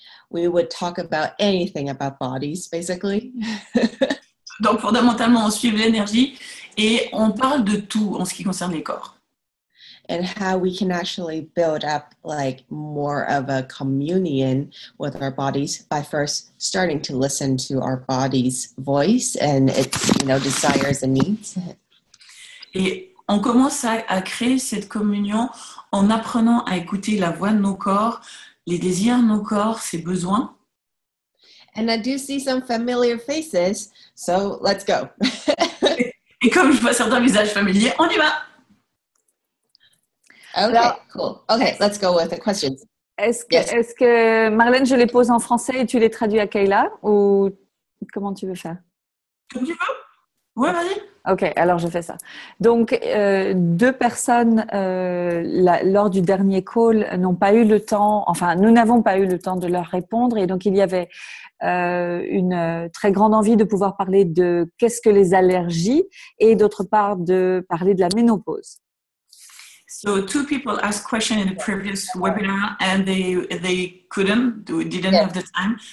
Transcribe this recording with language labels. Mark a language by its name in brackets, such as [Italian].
[English] we would talk about anything about bodies, basically. [French] Donc, fondamentalement, on suit l'énergie et on parle de tout en ce qui concerne les corps. [English] And how we can actually build up like more of a communion with our bodies by first starting to listen to our body's voice and its, desires and needs. [French] Et on commence à créer cette communion en apprenant à écouter la voix de nos corps, les désirs de nos corps, ses besoins. [English] And I do see some familiar faces, so let's go. [French] Et comme je vois certains visages familiers, on y va. Okay, alors, cool. [English] Okay, let's go with the questions. [French] Est-ce que Marlène, je les pose en français et tu les traduis à Kayla ou comment tu veux faire? Comme tu veux. Ouais, vas-y. Ok, alors je fais ça. Donc, 2 personnes lors du dernier call n'ont pas eu le temps, enfin, nous n'avons pas eu le temps de leur répondre et donc il y avait une très grande envie de pouvoir parler de qu'est-ce que les allergies et d'autre part de parler de la ménopause. [English] So 2 people asked questions in the previous webinar and they didn't have the time.